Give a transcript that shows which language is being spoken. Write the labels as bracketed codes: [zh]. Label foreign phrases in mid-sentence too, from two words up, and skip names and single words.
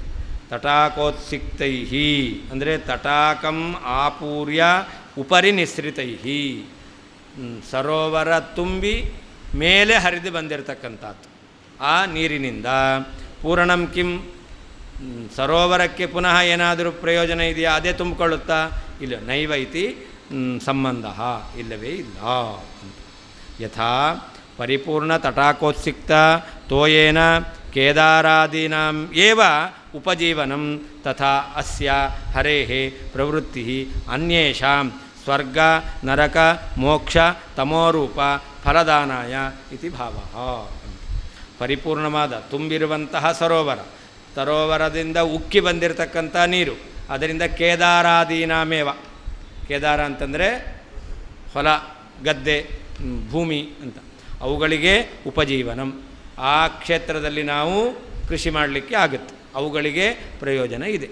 [kn] ತಟಾಕೋತ್ಸಿಕ್ತೈ ಅಂದರೆ [sa] ತಟಾಕಂ ಆಪೂರ್ಯ ಉಪರಿ ನಿಸ್ರಿತೈ, [kn] ಸರೋವರ ತುಂಬಿ ಮೇಲೆ ಹರಿದು ಬಂದಿರತಕ್ಕಂಥದ್ದು ಆ ನೀರಿನಿಂದ [sa] ಪೂರಣಂ ಕಿಂ, [kn] ಸರೋವರಕ್ಕೆ ಪುನಃ ಏನಾದರೂ ಪ್ರಯೋಜನ ಇದೆಯಾ? ಅದೇ ತುಂಬಿಕೊಳ್ಳುತ್ತಾ? ಇಲ್ಲ. [sa] ನೈವೈತಿ ಸಂಬಂಧ, [kn] ಇಲ್ಲವೇ ಇಲ್ಲ. [sa] ಯಥಾ ಪರಿಪೂರ್ಣ ತಟಾಕೋತ್ಸಿಕ್ತ ತೋಯೇನ ಕೇದಾರಾದೀನಾಂ ಏವ ಉಪಜೀವನಂ ತಥಾ ಅಸ್ಯ ಹರೇಃ ಪ್ರವೃತ್ತಿ ಅನ್ಯೇಷಾಂ ಸ್ವರ್ಗ ನರಕ ಮೋಕ್ಷ ತಮೋರೂಪ ಫಲದಾನಾಯ ಇತಿ ಭಾವಃ. [kn] ಪರಿಪೂರ್ಣವಾದ ತುಂಬಿರುವಂತಹ ಸರೋವರದಿಂದ ಉಕ್ಕಿ ಬಂದಿರತಕ್ಕಂಥ ನೀರು, ಅದರಿಂದ ಕೇದಾರಾದೀನಾಮೇವ, ಕೇದಾರ ಅಂತಂದರೆ ಹೊಲ ಗದ್ದೆ ಭೂಮಿ ಅಂತ, ಅವುಗಳಿಗೆ ಉಪಜೀವನಂ, ಆ ಕ್ಷೇತ್ರದಲ್ಲಿ ನಾವು ಕೃಷಿ ಮಾಡಲಿಕ್ಕೆ ಆಗುತ್ತೆ, ಅವುಗಳಿಗೆ ಪ್ರಯೋಜನ ಇದೆ.